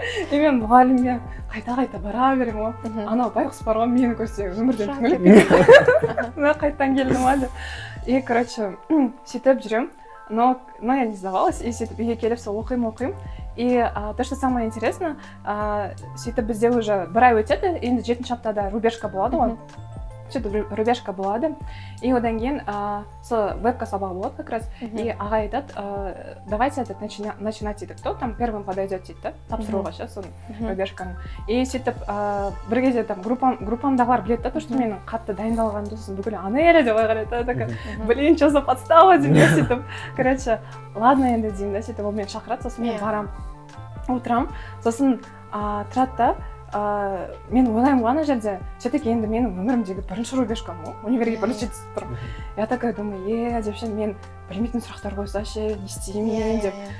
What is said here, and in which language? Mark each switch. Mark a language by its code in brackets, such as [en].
[kk] И мен мұғалімге қайта бара беремін ғой. Анау байғұс бар ғой, мені көрсе өмірден түңіліп кетеді. Мен қайттан келдім ма деп. И, короче, сөйтіп жүремін. [ru] Но я не сдавалась, [kk] и сөйтіп үйге келіп сол оқимын. [ru] И то, что самое интересное, [kk] сөйтіп бізде уже бір ай өтеді, енді 7-ші аптада рубежка болады ғой. Сөйтіп рубежка болады. И одан кейін сол вебка сабағы болады как раз. И аға айтады, [ru] давайте начинать [kk] дейді. [ru] Кто там первым подойдет [kk] дейді, тапсыруға ше, соның рубежканың. И сөйтіп бір кезде там группамдағылар біледі да, то, что менің қатты дайындалғанымды, сосын бүкіл ана елі деп қарайды. [ru] Такая, блин, что за подстава [kk] деп сөйтіп. Короче, ладно енді деймін да, сөйтіп ол мені шақырады, сосын мен барам, отырам, сосын тұрады да. Мен ойлаймын ана жерде, все-таки енді менің өмірімдегі бірінші рубежкам ғой, универге бірінші түсіп тұрмын. [ru] Я такая думаю, [kk] деп мен білмейтін сұрақтар қойса ше, не істеймін деп.